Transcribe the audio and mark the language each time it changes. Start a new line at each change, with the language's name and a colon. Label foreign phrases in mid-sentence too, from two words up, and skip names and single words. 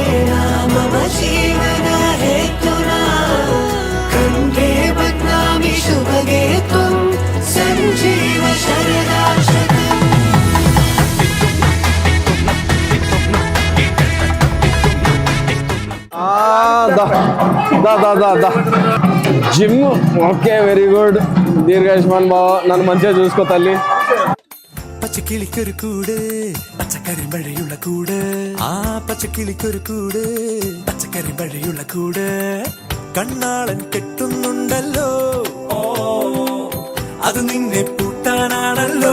Sanskrit: మమ జీవన హేతునా, కంఠే బధ్నామి శుభగే త్వం సంజీవ శరదాశతం. జిమ్.
English: Okay, very good.
Telugu: దీర్ఘాయుష్మాన్ బావ, నన్ను మంచిగా చూసుకో తల్లి.
Malayalam: പച്ചക്കിളിക്കൊരു കൂട് പച്ചക്കറി മഴയുള്ള കൂട്, ആ പച്ചക്കിളിക്കൊരു കൂട് പച്ചക്കറി മഴയുള്ള കൂട്, കണ്ണാളൻ കെട്ടുന്നുണ്ടല്ലോ, ഓ അത് നിന്നെ പൂട്ടാനാണല്ലോ.